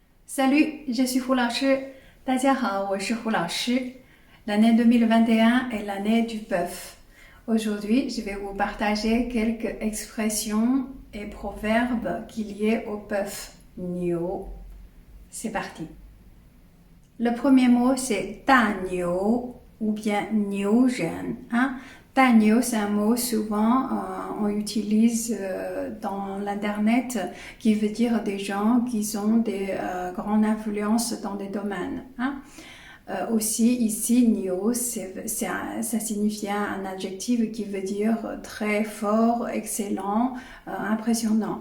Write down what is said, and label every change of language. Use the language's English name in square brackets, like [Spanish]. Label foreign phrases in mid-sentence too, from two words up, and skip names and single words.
[French] Salut, je suis Hu [Chinese] 老师。大家好，我是胡老师。 [French] L'année 2021 est l'année du bœuf. Aujourd'hui, je vais vous partager quelques expressions et proverbes qui liés au bœuf, niu. C'est parti. Le premier mot, c'est [Chinese] 大牛 [French] ou bien [Chinese] 牛人. 大牛, [French] c'est un mot souvent on utilise dans l'internet qui veut dire des gens qui ont des grandes influences dans des domaines. Aussi ici, niu, ça signifie un adjectif qui veut dire très fort, excellent, impressionnant.